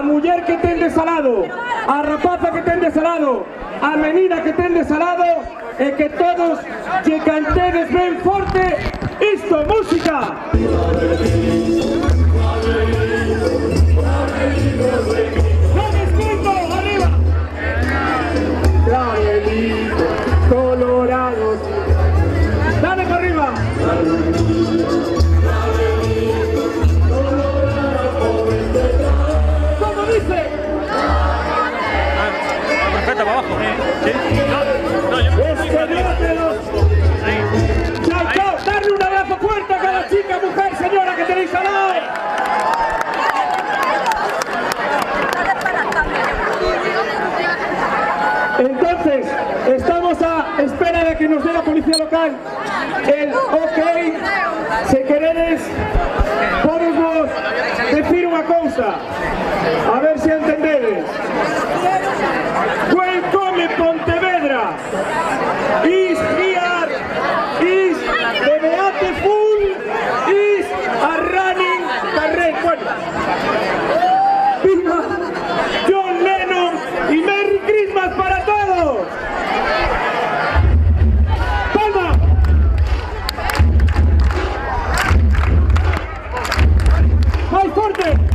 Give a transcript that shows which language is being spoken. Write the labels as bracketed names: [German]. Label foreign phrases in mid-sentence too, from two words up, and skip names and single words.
[Galician] muller que tendes [Spanish] al lado, [Galician] a rapaza que tendes [Spanish] al lado, [Galician] a menina que tendes [Spanish] al lado, [Galician] e que todos lle cantedes ben forte isto, música. Non escuto, arriba. [Spanish] Clavelito, colorados. Dale para arriba. Para abajo. ¿Sí? No, yo Chao, darle un abrazo fuerte a cada chica, mujer, señora que tenéis al lado. Entonces, estamos a espera de que nos dé la policía local el ok. [Galician] Se queredes, podemos decir unha cousa, a ver se entendedes. [English] Welcome Pontevedra. Is here, is the beautiful, is a running carrera. [Spanish] Bueno, viva John Lennon y [English] Merry Christmas [Spanish] para todos. ¡Palma! ¡Más fuerte!